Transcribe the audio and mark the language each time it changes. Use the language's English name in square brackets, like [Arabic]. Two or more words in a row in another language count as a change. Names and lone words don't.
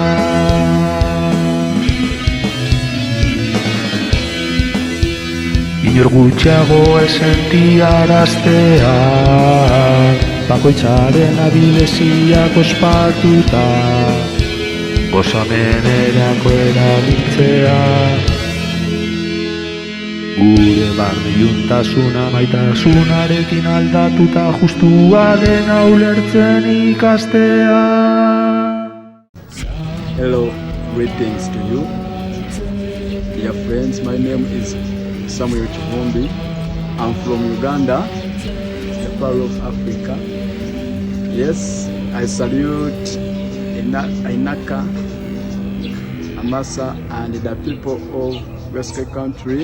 [Basque] Inor gutxiago esentiaraztea, bakoitzaren abileziak ospatuta, gozamenerako erabiltzea. Gure barne juntasuna maitasunarekin aldatuta justua dena ulertzen ikastea. [English] Hello, greetings to you. Dear friends, my name is Samuel Chivumbi. I'm from Uganda, the Pearl of Africa. Yes, I salute Ainaka, Amasa, and the people of Western country.